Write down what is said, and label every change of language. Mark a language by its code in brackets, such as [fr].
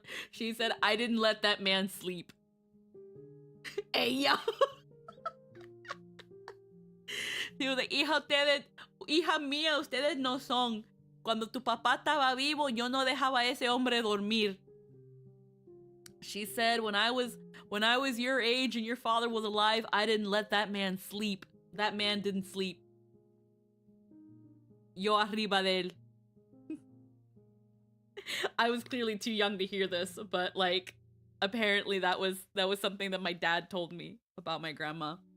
[en] She said, I didn't let that man sleep. [es] Ella. Digo, hija mía, ustedes no son. Cuando tu papá estaba vivo, yo no dejaba a ese hombre dormir. [en] She said, when I was your age and your father was alive, I didn't let that man sleep. That man didn't sleep. [es] Yo arriba de él. [en] I was clearly too young to hear this, but like, apparently that was something that my dad told me about my grandma.